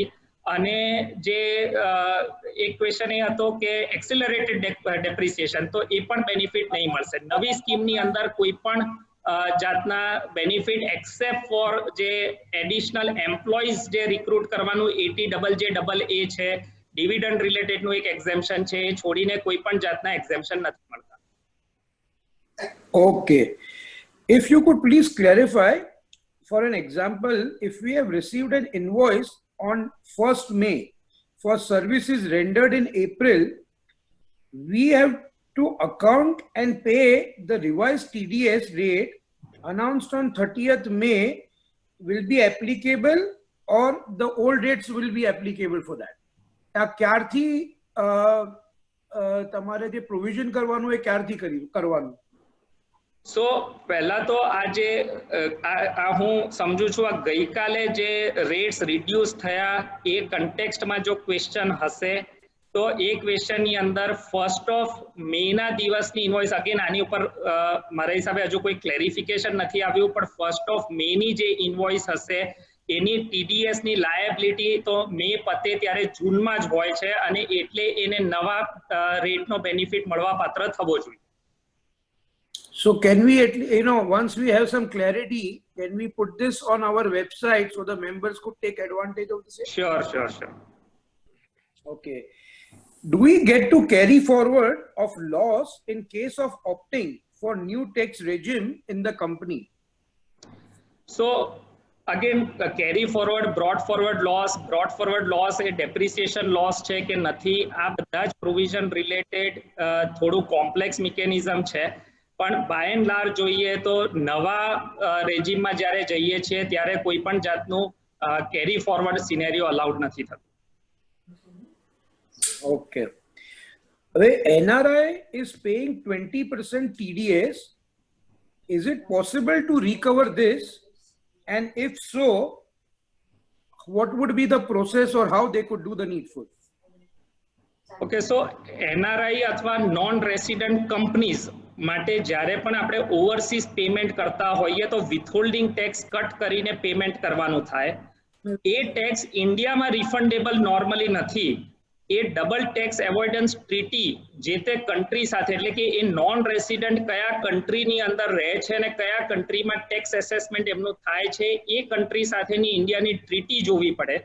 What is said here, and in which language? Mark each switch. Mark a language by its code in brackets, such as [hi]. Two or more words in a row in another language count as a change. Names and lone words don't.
[gu] અને જે એક ક્વેશ્ચન એ હતો કે [en] accelerated depreciation, [gu] તો એ પણ બેનિફિટ નહીં મળશે. નવી સ્કીમની અંદર કોઈ પણ જાતના બેનિફિટ [en] except for [gu] જે [en] additional employees [gu] જે રિક્રુટ કરવાનું ATJJAA છે, ડિવિડન્ડ રિલેટેડનું એક એક્ઝેમ્પશન છે, એ છોડીને કોઈ પણ જાતના એક્ઝેમ્પશન નથી મળતા. [en] Okay. If you could please clarify, for an example, if we have received an invoice on 1st May for services rendered in April, we have to account and pay the revised TDS rate announced on 30th May will be applicable, or the old rates will be applicable for that? [gu] ક્યારથી તમારે જે પ્રોવિઝન કરવાનું એ ક્યારથી કરવાનું? સો પહેલા તો હું સમજુ છું આ ગઈકાલે જે [en] rates reduce [gu] થયા એ કન્ટેક્સ્ટમાં જો ક્વેશ્ચન હશે તો તો એ ક્વેશ્ચન ની અંદર [en] 1st of May [gu] ના દિવસની ઇનવોઇસ, અગેન આની ઉપર મારા હિસાબે હજુ કોઈ ક્લેરિફિકેશન નથી આવ્યું, પણ [en] 1st of May [gu] ની જે ઇનવોઇસ હશે એની TDS ની લાયબિલિટી તો મે પતે ત્યારે જૂનમાં જ હોય છે, અને એટલે એને નવા રેટનો બેનિફિટ મળવા પાત્ર થવો જોઈએ. [en] So can we, once we have some clarity, can we put this on our website so the members could take advantage of this? Sure. Okay. Do we get to carry forward of loss in case of opting for new tax regime in the company? So again, carry forward, brought forward loss [gu] એ [en] depreciation loss [gu] છે કે નથી, આ બધા જ [en] provision related [gu] થોડું [en] complex mechanism [gu] છે, પણ [en] by and large [gu] જોઈએ તો નવા રેજીમમાં જ્યારે જઈએ છીએ ત્યારે કોઈ પણ જાતનું [en] carry forward scenario allowed [gu] નથી થતું. [en] Okay. NRI is paying 20% TDS. Is it possible to recover this? And if so, what would be the process or how they could do the needful? Okay, so NRI [gu] અથવા [en] non-resident companies [gu] માટે જ્યારે પણ આપણે [en] overseas payment [gu] કરતા હોઈએ તો [en] withholding tax [gu] કટ કરીને પેમેન્ટ કરવાનું થાય. એ ટેક્સ ઇન્ડિયામાં [en] refundable normally [gu] નથી. એ [en] double tax avoidance treaty [gu] જે તે કન્ટ્રી સાથે, એટલે કે એ [en] non resident [gu] કયા કન્ટ્રીની અંદર રહે છે અને કયા કન્ટ્રીમાં [en] tax assessment [gu] એમનું થાય છે, એ કન્ટ્રી સાથેની ઇન્ડિયાની ટ્રીટી જોવી પડે.